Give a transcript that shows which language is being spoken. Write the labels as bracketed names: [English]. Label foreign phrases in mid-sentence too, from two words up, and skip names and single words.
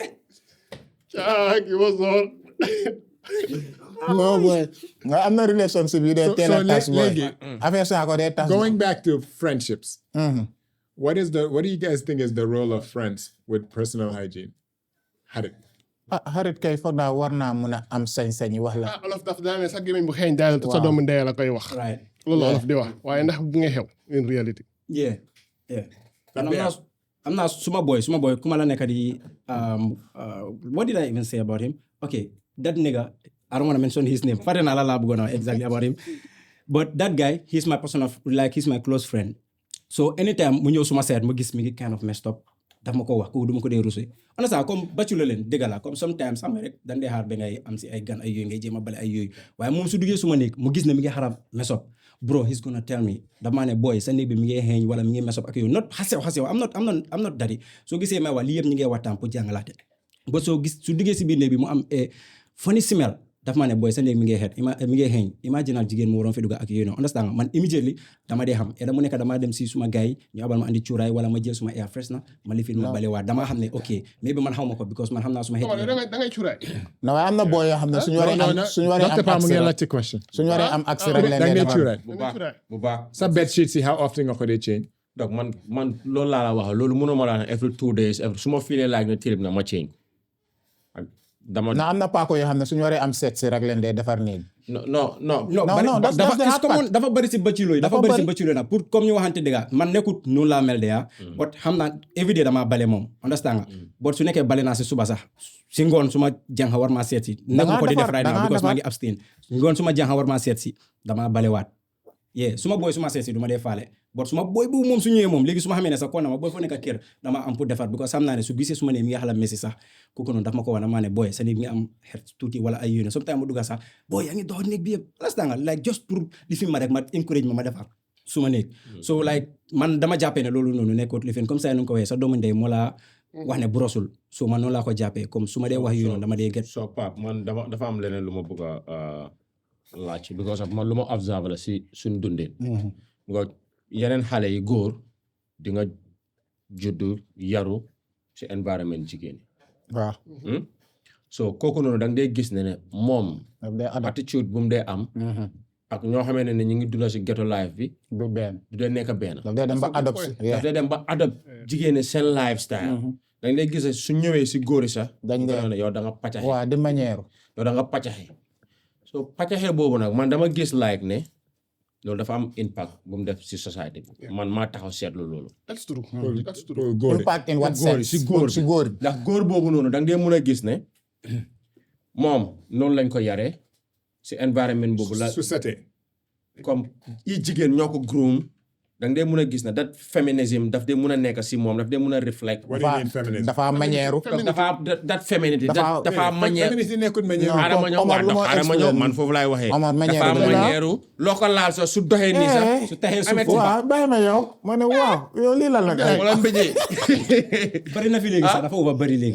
[English] It was all. No boy. [Wolof] Nga am na relationship yu dee teel a tas boy. Affaire saa ko dee tas. [English] Going back to friendships, what do you guys think is the role of friends with personal hygiene? [Wolof] Harit. Xarit kay foog naa war naa mun a am sañ-sañ wax la. Olof daf daan ne sa gémmiñ bu xeeñ daal te sa doomu ndey la koy wax. [English] Right. [Wolof] Loolu Olof di wax waaye ndax bu nga xew [English] in reality. Yeah. And I'm not [Wolof] suma boy kuma la nekk di [English] what did I even say about him? Okay, that nigga, I don't want to mention his name. [Wolof] Fare na la bëggoon a exactly about him. [English] But that guy, he's my he's my close friend. [Wolof] So anytime mu ñëw suma seet mu gis mi ngi [English] kind of messed up [Wolof] daf ma ko wax ko duma ko dee rusé understand comme bachelor leen dëgg la comme sometimes xam nga rek dañ dee xaar ba ngay am si ay gan ay yooyu ngay jéem a bale ay yooyu waaye moom su duggee suma néeg mu gis ne mi ngi xaram [English] mess up bro he's gonna tell me [Wolof] dama ne boy sa néeg bi mi ngi xeeñ wala mi ngi [English] mess up [Wolof] ak yooyu not xasew [English] I'm not daddy [Wolof] soo gisee may wax lii yëpp ñi ngay waxtaan pour jàngalaate ba soo gis su duggee si biir néeg bi mu am [English] funny smell [Wolof] daf maa ne boy sa néeg mi ngi xeet mi ngi xeeñ imaginal jigéen mu waroon fi dugg ak yooyu noonu understand man immediately dama dee xam mu nekk dama dem si suma gars yi ñu abal ma andi cuuraay wala ma jël suma [English] air freshener [Wolof] ma lifin ma bale waa dama xam ne [English] ok maybe [Wolof] man xaw ma ko because man xam naa suma xeet da ngay cuuraay. No waaye am na boy yoo xam ne suñu waree Dr. Pam mu ngi am laajte question. suñu waree am accès rek leen Da dee ngay defar. cuuraay. bu baax Sa [English] bed sheets [Wolof] yi [English] how often [Wolof] nga ko dee change? donc man loolu laa la wax loolu mënuma la [English] every 2 days [Wolof] su ma feelee like na tilib na ma change dama na am na paako yoo xam ne suñu waree am set si rek leen dee defar nii. dafa bëri si bëcciloo yi dafa bëri si bëcciloo yi nag pour comme ñu waxante dëgg man nekkut noonu laa mel de but xam naa everyday damaa bale moom understand nga but su nekkee bale naa si suba sax si ngoon su ma jànq war maa seet si nekku ko di def [English] right now [Wolof] because maa ngi abstain ngoon su ma jànq war maa seet si damaa bale waat su ma booy su ma seet si du ma dee faale but su ma booy bu moom su ñëwee moom léegi su ma xamee ne sax kon na ma booy foo nekk kër dama am pour defar because xam naa ne su gisee su ma ne mi ngi xala messi sax kooku noonu daf ma ko wane maa ne booy sa néeg mi ngi am xet tuuti wala ay yéene sometimes ma dugga sax booy yaa ngi dox néeg bi yëpp understand nga like just pour li fi ma rek ma encourage ma defar su ma néeg so like man dama jàppee ne loolu noonu nekkut li fi comme ça nu ko waxee sa doomu ndey moo laa wax ne brosul so man noonu laa ko jàppee comme su ma dee wax yu noonu dama dee get so Pap man dafa am leneen lu ma bëgg a laaj [English] because of [Wolof] man lu ma observe la si suñ dundin nga yeneen xale yi góor di nga juddu yaru si environment jigéen waaw. so kooku noonu da nga dee gis ne moom attitude bu mu dee am ak ñoo xamee ne ñu ngi dunda si [English] ghetto life [Wolof] bi du benn. du dee nekk benn daf dee dem ba adopt. daf dee dem ba adopt jigéen seen lifestyle dañ lay gis su ñëwee si góor yi sax dañ ne yow da nga pàccaxe waaw di manière yow da nga pàccaxe so pàccaxe boobu nag man dama gis like ne loolu dafa am impact bu mu def si société bi man maa taxaw seetlu loolu [English] That's true. That's true. [Wolof] góor [English] impact in what [Wolof] góor [English] sense [Wolof] si góor si góor ndax góor boobu noonu da nga dee mën a gis ne moom noonu lañ ko yaree si environnement boobu la su setee comme i jigéen ñoo ko groom da nga dee mën a gis ne [English] that feminism [Wolof] daf dee mën a nekk si moom daf dee mën a reflect [English] what do you mean feminism [Wolof] dafa manière dafa that femininity dafa manière feminism nekkul manière xaaral ma ñëw Omar lu ma xaaral ma ñëw explain man foofu laay waxee Omar manière dafa bi la. manière loo ko laal sax su doxee nii sax su taxee suuf waaw bàyyi ma yow ma ne waaw yow lii la wala mbéjee bari na fi léegi sax dafa over bari léegi